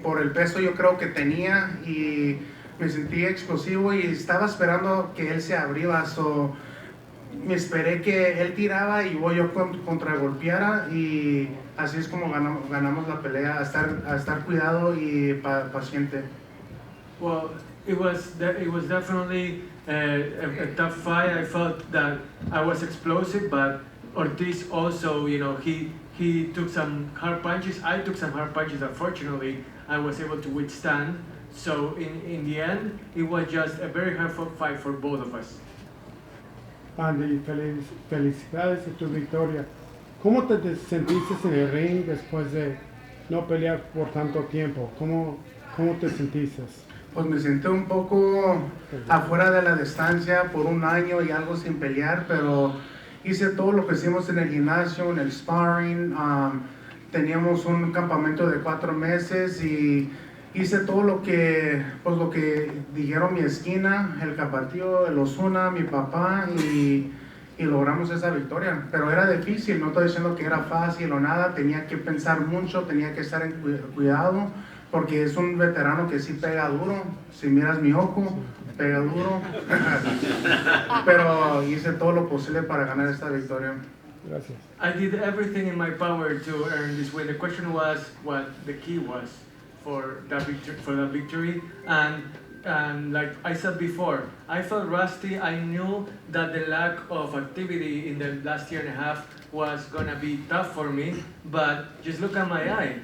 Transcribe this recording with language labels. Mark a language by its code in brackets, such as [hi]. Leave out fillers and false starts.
[es] Por el peso yo creo que tenía y me sentí explosivo y estaba esperando que él se abriera. Me esperé que él tiraba y yo contragolpeara y así es como ganamos la pelea, a estar cuidado y paciente. [en] Well, it was definitely a tough fight. I felt that I was explosive, but Ortiz also, he took some hard punches. I took some hard punches. Unfortunately, I was able to withstand. So in the end, it was just a very hard fight for both of us. [es] Andy, felicidades de tu victoria. ¿Cómo te sentiste en el ring después de no pelear por tanto tiempo? ¿Cómo te sentiste? Pues me sentí un poco afuera de la distancia por un año y algo sin pelear, pero hice todo lo que hicimos en el gimnasio, en el sparring. Teníamos un campamento de 4 meses y hice todo lo que dijeron mi esquina, el Capatío, el Osuna, mi papá y logramos esa victoria. Pero era difícil, no estoy diciendo que era fácil o nada, tenía que pensar mucho, tenía que estar en cuidado porque es un veterano que sí pega duro. Si miras mi ojo, pega duro. Pero hice todo lo posible para ganar esta victoria. Gracias. [en] I did everything in my power to earn this win. The question was what the key was for that victory, and like I said before, I felt rusty. I knew that the lack of activity in the last year and a half was gonna be tough for me, but just look at my eye.